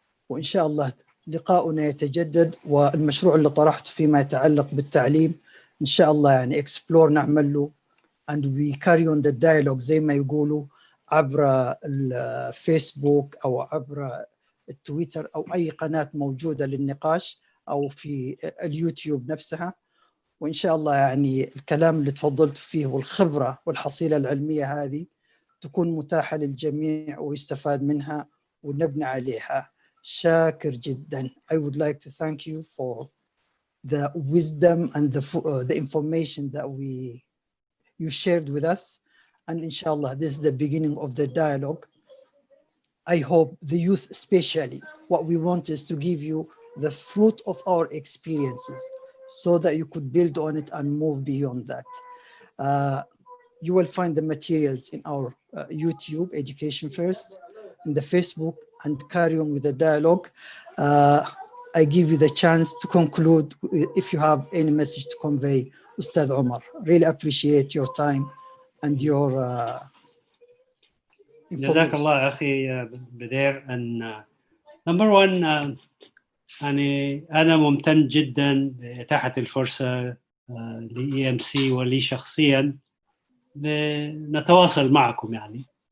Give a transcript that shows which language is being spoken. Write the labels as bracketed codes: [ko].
[ar] وإن شاء الله لقاؤنا يتجدد، والمشروع اللي طرحته فيما يتعلق بالتعليم إن شاء الله يعني explore نعمل له [en] and we carry on the dialogue [ar] زي ما يقولوا عبر الفيسبوك أو عبر التويتر أو أي قناة موجودة للنقاش أو في اليوتيوب نفسها. وإن شاء الله يعني الكلام اللي تفضلت فيه والخبرة والحصيلة العلمية هذه تكون متاحة للجميع ويستفاد منها ونبني عليها. شاكر جدا. [en] I would like to thank you for the wisdom and the information that you shared with us. And inshallah, this is the beginning of the dialogue. I hope the youth especially, what we want is to give you the fruit of our experiences so that you could build on it and move beyond that. You will find the materials in our YouTube, Education First, in the Facebook, and carry on with the dialogue. I give you the chance to conclude if you have any message to convey, Ustad Omar. Really appreciate your time and your [ar] جزاك الله أخي بدير. [en] and number one [ar] يعني أنا ممتن جدا لإتاحة الفرصة لEMC ولي شخصيا نتواصل معكم يعني.